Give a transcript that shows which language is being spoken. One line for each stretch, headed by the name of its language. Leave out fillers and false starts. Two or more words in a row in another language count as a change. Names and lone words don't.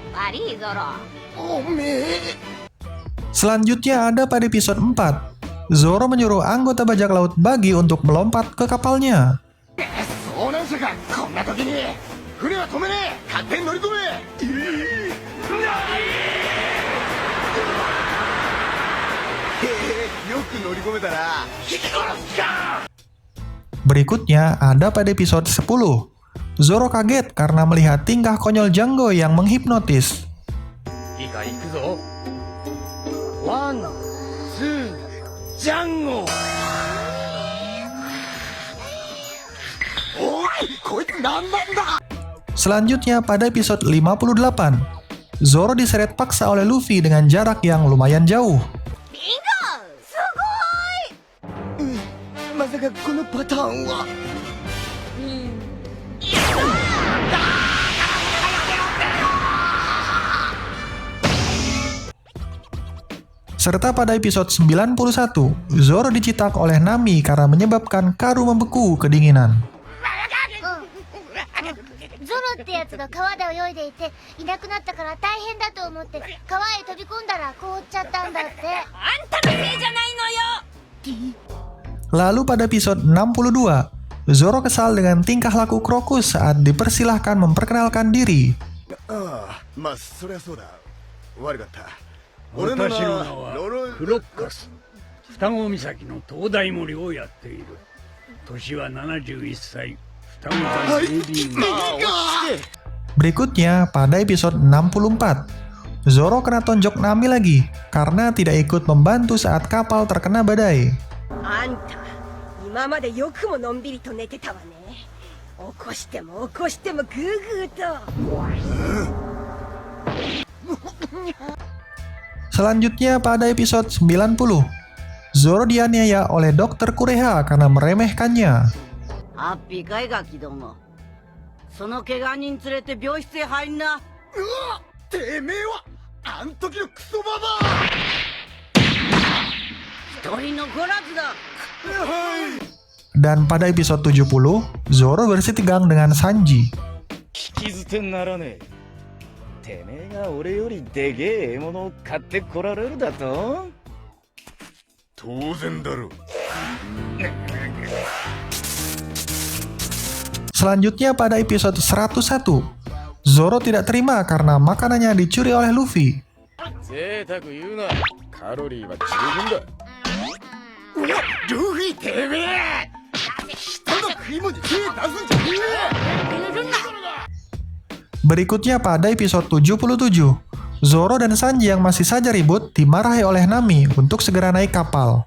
Japanese: 悪いゾロ。おめえ。
Indonesian: Selanjutnya ada pada episode 4. Zoro menyuruh anggota bajak laut Buggy untuk melompat ke kapalnya.
Japanese: 遭難者か。こんな時に船は止めねえ。勝手に乗り込め。よく乗り込めたな。引き殺すか。
Indonesian: Berikutnya ada pada episode 10. Zoro kaget karena melihat tingkah konyol Django yang menghipnotis.
Japanese: いいか行くぞ。ワン、ツー、ジャンゴ。おい、こいつ何なんだ。
Indonesian: Selanjutnya pada episode 58. Zoro diseret paksa oleh Luffy dengan jarak yang lumayan jauh.
Japanese: ビンゴすごい。まさかこのパターンは。
Indonesian: Serta pada episode 91, Zoro dicitak oleh Nami karena menyebabkan Karu membeku kedinginan.
Japanese: ゾロってやつが川で泳いでいていなくなったから大変だと思って川へ飛び込んだら凍っちゃったんだって。あんたのせいじゃないのよ。
Indonesian: Lalu pada episode 62, Zoro kesal dengan tingkah laku Crocus saat dipersilahkan memperkenalkan diri.
Japanese: ああ、まあそりゃそうだ。悪かった。俺の名私の名はロロはクロッカス。双子岬の灯台森をやっている。年は71歳。双子座ベイビーム。
Indonesian: Berikutnya pada episode 64, Zoro kena tonjok Nami lagi karena tidak ikut membantu saat kapal terkena badai.
Japanese: あんた今までよくものんびりと寝てたわね。起こしても起こしてもグーグーと。
Indonesian: Selanjutnya pada episode 90, Zoro dianiaya oleh Dr. Kureha karena meremehkannya.
Japanese: ハッピーかいガキども。その怪我人連れて病室へ入んな。うわ、てめえはあん時のクソババ一人残らずだ。
Indonesian: Dan pada episode 70, Zoro bersih tegang dengan Sanji.
Japanese: 引き捨てならねえ。てめえが俺よりでけえ獲物を買ってこられるだと。当然だろう。
Indonesian: Selanjutnya pada episode 101, Zoro tidak terima karena makanannya dicuri oleh Luffy.
Japanese: 贅沢言うな。カロリーは十分だ。うわ、ルフィてめえ。人の食い物に手出すんじゃねえ。
Indonesian: Berikutnya pada episode 77, Zoro dan Sanji yang masih saja ribut dimarahi oleh Nami untuk segera naik kapal.